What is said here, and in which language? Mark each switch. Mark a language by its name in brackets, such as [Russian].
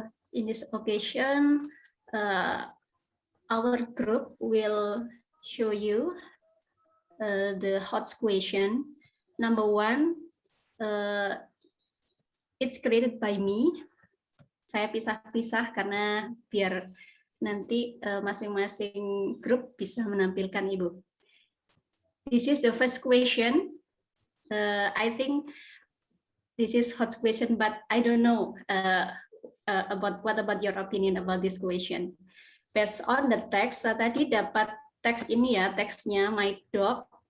[English] In this occasion, our group will show you the hot question. Number 1, it's created by me. [Indonesian] Saya pisah-pisah karena biar nanti masing-masing grup bisa menampilkan Ibu. [English] This is the first question. I think this is hot question, but I don't know what about your opinion about this question. Based on the text, [Indonesian] tadi dapat teks ini ya, teksnya my dog.